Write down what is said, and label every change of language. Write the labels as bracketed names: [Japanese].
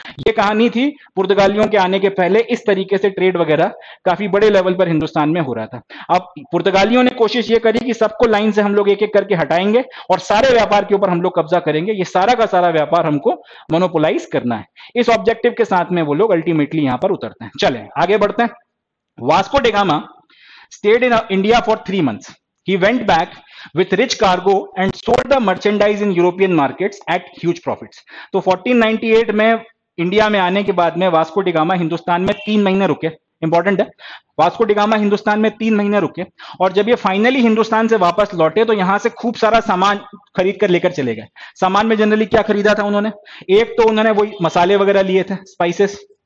[Hindi] ये कहानी थी पुर्तगालियों के आने के पहले, इस तरीके से ट्रेड वगैरह काफी बड़े लेवल पर हिंदुस्तान में हो रहा था। अब पुर्तगालियों ने कोशिश ये करी कि सबको लाइन से हम लोग एक एक करके हटाएंगे और सारे व्यापार के ऊपर हम लोग कब्जा करेंगे, ये सारा का सारा व्यापार हमको मोनोपोलाइज करना है। इस ऑब्जेक्टिव के साथ में वो लोग अल्टीमेटली यहां पर उतरते हैं। चलें आगे बढ़ते हैं। [English] Vasco da Gama stayed in India for 3 months. He went back with rich cargo and sold the merchandise in European markets at huge profits. [Hindi] तो 1498 में इंडिया में आने के बाद में वास्को डी गामा हिंदुस्तान में 3 महीने रुके। इंपॉर्टेंट है, वास्को डी गामा हिंदुस्तान में 3 महीने रुके, और जब ये फाइनली हिंदुस्तान से वापस लौटे तो यहां से खूब सारा सामान खरीद कर लेकर चले गए। सामान में जनरली क्या खरीदा था उन्होंने? एक तो उन्होंने वही मसाले वगैरह लिए थे, स्पाइसेस।